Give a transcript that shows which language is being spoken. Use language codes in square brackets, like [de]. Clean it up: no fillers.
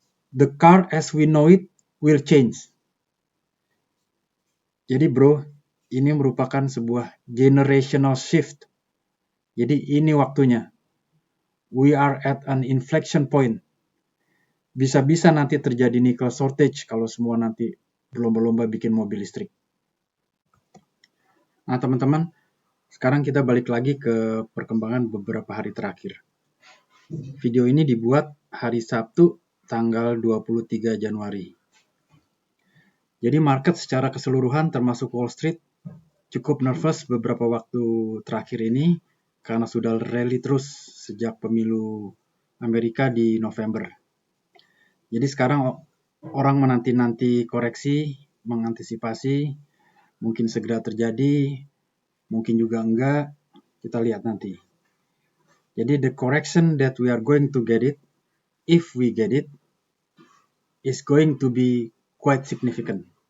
[en] The car as we know it will change. [id] Jadi bro, ini merupakan sebuah generational shift. Jadi ini waktunya. [en] We are at an inflection point. [id] Bisa-bisa nanti terjadi nickel shortage kalau semua nanti berlomba-lomba bikin mobil listrik. Nah teman-teman, sekarang kita balik lagi ke perkembangan beberapa hari terakhir. Video ini dibuat hari Sabtu tanggal 23 Januari. Jadi market secara keseluruhan termasuk Wall Street cukup nervous beberapa waktu terakhir ini karena sudah rally terus sejak pemilu Amerika di November. Jadi sekarang orang menanti-nanti koreksi, mengantisipasi, mungkin segera terjadi, mungkin juga enggak, kita lihat nanti. [en] Jadi the correction that we are going to get it, if we get it, is going to be quite significant.